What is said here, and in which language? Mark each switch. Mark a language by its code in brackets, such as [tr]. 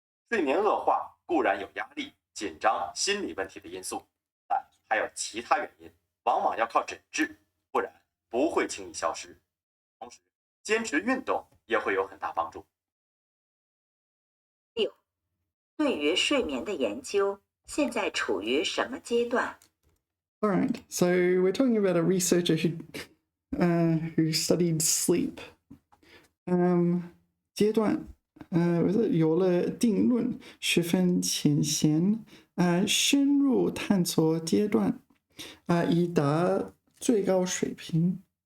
[zh] 睡眠恶化固然有压力、紧张、心理问题的因素，但还有其他原因，往往要靠诊治，不然不会轻易消失。同时，坚持运动也会有很大帮助。 6. 对于睡眠的研究现在处于什么阶段？ [en] All right, so we're talking about a researcher who studied sleep. [zh] 阶段有了定论，十分浅显，深入探索阶段，以达最高水平。